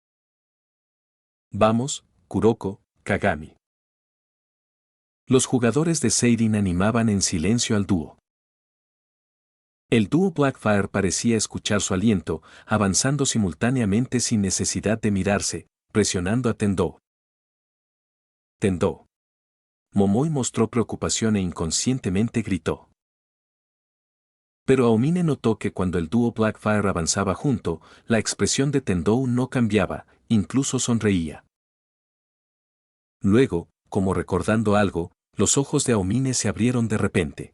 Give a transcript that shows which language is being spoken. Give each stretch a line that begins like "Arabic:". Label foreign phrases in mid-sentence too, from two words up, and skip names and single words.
Spanish: Vamos, Kuroko, Kagami. Los jugadores de Seirin animaban en silencio al dúo. El dúo Blackfire parecía escuchar su aliento, avanzando simultáneamente sin necesidad de mirarse, presionando a Tendou. Tendou. Momoi mostró preocupación e inconscientemente gritó. Pero Aomine notó que cuando el dúo Blackfire avanzaba junto, la expresión de Tendou no cambiaba, incluso sonreía. Luego, como recordando algo, los ojos de Aomine se abrieron de repente.